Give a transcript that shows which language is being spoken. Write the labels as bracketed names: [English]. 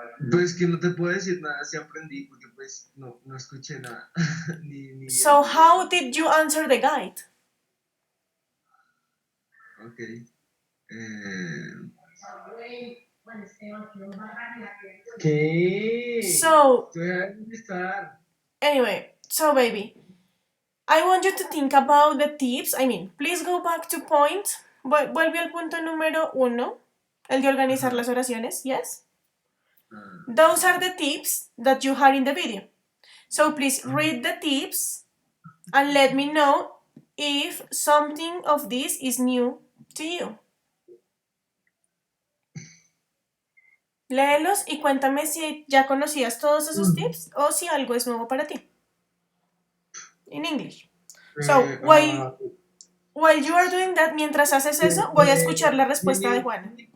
[Spanish] Pues que no te puedo decir nada si aprendí, porque pues no escuché nada. [English] So how did you answer the guide? Okay. [Spanish] ¿Qué? [English] So, [Spanish] estar. [English] anyway, so baby, I want you to think about the tips. I mean, please go back to point. [Spanish] Vuelve al punto número 1, el de organizar las oraciones, yes? [English] Those are the tips that you had in the video. So please read the tips and let me know if something of this is new to you. [Spanish] Léelos y cuéntame si ya conocías todos esos tips o si algo es nuevo para ti. [English] In English. So, while you are doing that, [Spanish] mientras haces eso, voy a escuchar la respuesta de Juana.